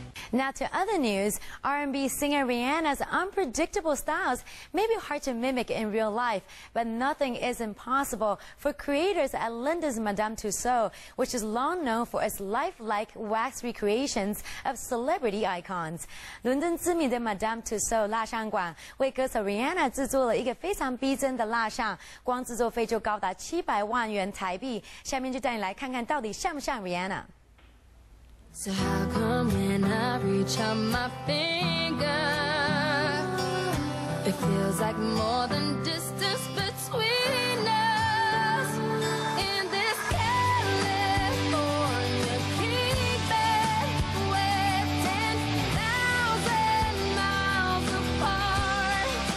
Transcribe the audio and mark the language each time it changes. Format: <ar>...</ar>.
<en>Now to other news, R&B singer Rihanna's unpredictable styles may be hard to mimic in real life, but nothing is impossible for creators at London's Madame Tussauds, which is long known for its lifelike wax recreations of celebrity icons.</en> <zh>伦敦知名的 Madame Tussauds 蜡像馆为歌手 Rihanna 制作了一个非常逼真的蜡像，光制作费就高达700万元台币。下面就带你来看看到底像不像 Rihanna。</zh> <en>So how come when I reach out my finger, it feels like more than distance between us? In this California keeping, we're 10,000 miles apart.</en>